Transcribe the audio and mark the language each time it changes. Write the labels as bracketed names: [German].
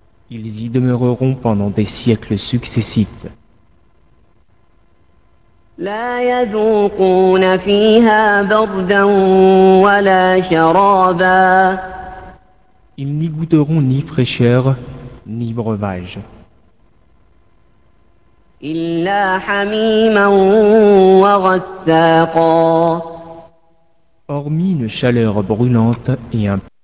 [French] Ils y demeureront pendant des siècles successifs. [Arabic] لا يذوقون فيها بردا ولا شرابا. [French] Ils n'y goûteront ni fraîcheur ni breuvage. [Arabic] إلا حميما وغساقا. [French] Hormis une chaleur brûlante et un